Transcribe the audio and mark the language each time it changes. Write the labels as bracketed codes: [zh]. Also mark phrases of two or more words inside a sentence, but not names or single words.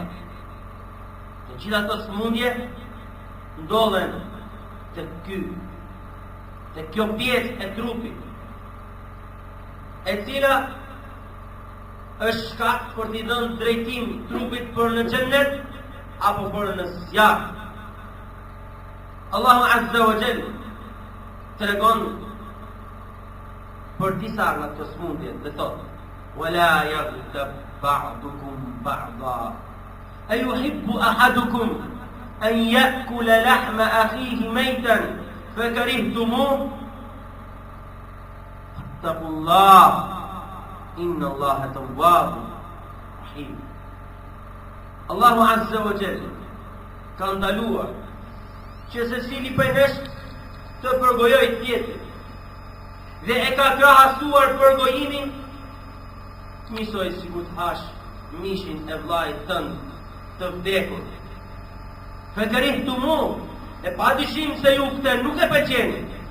[sq] Të gjitha të smundje ndodhen të kjo pjesë e trupit, e cila është shkak për t'i dhënë drejtim trupit për në xhennet apo për në zjarr. Allahu [ar] عز وجل [sq] tregon për disa nga këto smundje dhe thotë: [ar] "ولا يغتب بعضكم بعضا. أيحب أحدكم أن يأكل لحم أخيه ميتا فكرهتموه. فاتقوا الله. إن الله تواب رحيم." [sq] Allahu [ar] عز وجل [sq] ka ndaluar që secili prej nesh të përgojojë tjetrin dhe e ka krahasuar përgojimin njësoj si ku të hash mishin e vllajt tënd të vdekur. Fakarihtumuh, e padyshim se ju këtë nuk e pëlqeni.